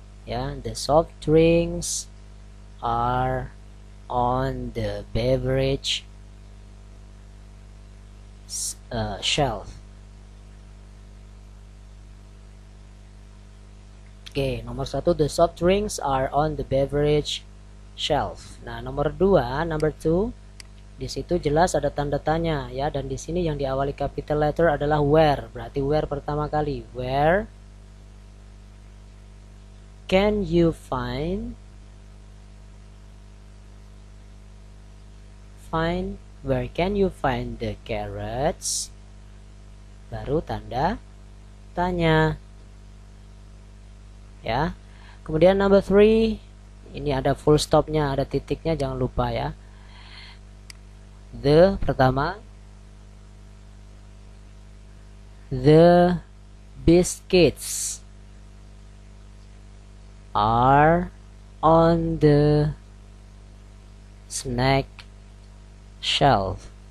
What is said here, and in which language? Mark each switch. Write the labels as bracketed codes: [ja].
[en] Ya, the soft drinks are on the beverage shelf. [id] Oke, nomor 1, [en] the soft drinks are on the beverage shelf. [id] Nah, nomor 2, [en] number 2, [id] di situ jelas ada tanda tanya ya, dan di sini yang diawali capital letter adalah where. Berarti where pertama kali. [en] Where can you find where can you find the carrots? [id] Baru tanda tanya. Ya. Kemudian number 3, ini ada full stopnya, ada titiknya, jangan lupa ya. [en] The pertama, the biscuits are on the snack shelf.